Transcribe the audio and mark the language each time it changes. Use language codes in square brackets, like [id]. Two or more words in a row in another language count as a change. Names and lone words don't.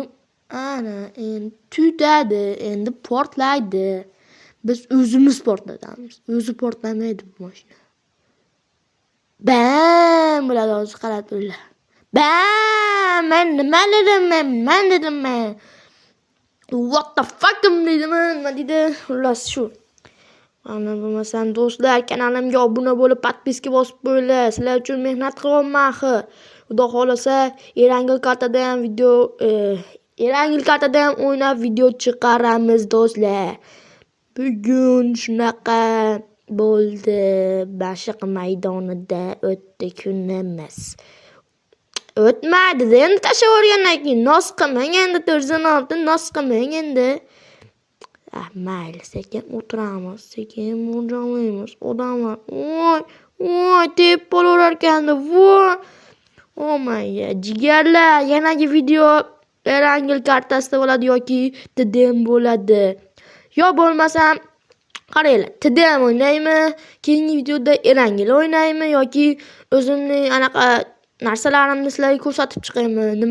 [uz] Ana endi tutadi, endi portlaydi. Biz o'zimiz portlatamiz. O'zi portlamaydi bu mashina. Bam! Bo'ladi, hozir qarab turinglar. Bam! Men nima dedim? [en] What the fuck [uz] nima dedi? Xullas shu. Ana bo'lmasam do'stlar, kanalimga obuna bo'lib, podpiska bosib qo'yinglar. Sizlar uchun mehnat qilyapman, axir. Xudo xolasa, Erangel kartada ham o'ynab video chiqaramiz, do'stlar. Bugun shunaqa bo'ldi. Bashiq maydonida o'tdi kunimiz. O'tmadi, endi tashlavorgandan keyin nos qilmang endi 406 nos qilmang endi. Mayli, sekin o'tiramiz, sekin mo'ljallaymiz. Odamlar, voy, tepib olar ekanda, voy. [en] Oh my god, [uz] jigarlar, yanagi video Erangel kartasida bo'ladi yoki TDM bo'ladi. Yo bo'lmasam, qaranglar, TDM o'ynaymi, keyingi videoda Erangel o'ynaymi yoki o'zimning anaqa narsalarimni sizlarga ko'rsatib chiqaymi.